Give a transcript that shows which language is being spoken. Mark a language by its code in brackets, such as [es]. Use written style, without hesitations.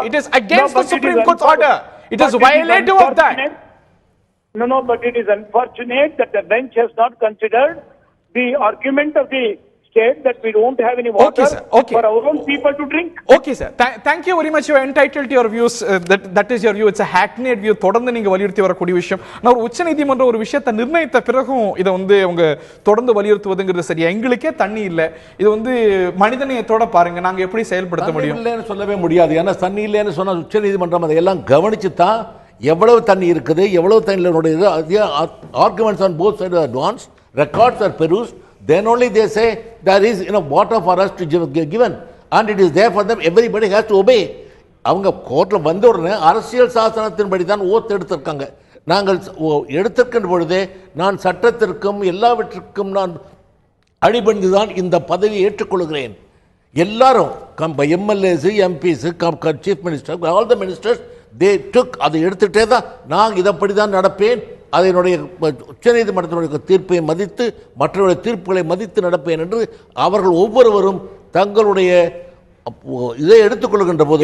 [en] It is against the Supreme Court's order. It is violative of that. No, but it is unfortunate that the bench has not considered the argument of the state that we don't have any water sir. Okay. for our own people to drink. Okay, sir. Thank you very much. You are entitled to your views. That is your view. It's a hackneyed view. [ta] தொடர்ந்து நீங்க வலியுறுத்தி வரக்கூடிய விஷயம். நான் ஒரு உச்சநீதிமன்ற ஒரு விஷயத்தை நிர்ணயித்த பிறகும் இதை வந்து அவங்க தொடர்ந்து வலியுறுத்துவதுங்கிறது சரியா? எங்களுக்கே தண்ணி இல்லை, இது வந்து மனிதநேயத்தோட பாருங்க, நாங்க எப்படி செயல்படுத்த முடியும்? இல்லைன்னு சொல்லவே முடியாது. ஏன்னா தண்ணி இல்லைன்னு சொன்னா உச்சநீதிமன்றம் அதையெல்லாம் கவனிச்சு தான் எவ்வளவு தண்ணி [en] இருக்குது, எவ்வளவு தண்ணி arguments on both side advance, records are perused, then only they say there is enough water for us to given and it is there for them, everybody has to obey. [ta] அவங்க கோர்ட்ல வந்த உடனே அரசியல் சாசனத்தின்படி தான் ஓத்து எடுத்திருக்காங்க. நாங்கள் எடுத்திருக்கின்ற பொழுதே நான் சட்டத்திற்கும் எல்லாவற்றிற்கும் நான் அடிபணிந்துதான் இந்த பதவியை ஏற்றுக்கொள்கிறேன். எல்லாரும் [en] MLAs, MPs, chief minister, all the ministers they took, [ta] அதை எடுத்துட்டே தான் நான் இதப்படி தான் நடப்பேன், அதனுடைய உச்சநீதிமன்றத்தினுடைய தீர்ப்பை மதித்து மற்றவருடைய தீர்ப்புகளை மதித்து நடப்பேன் என்று அவர்கள் ஒவ்வொருவரும் தங்களுடைய இதை எடுத்துக்கொள்கின்ற போது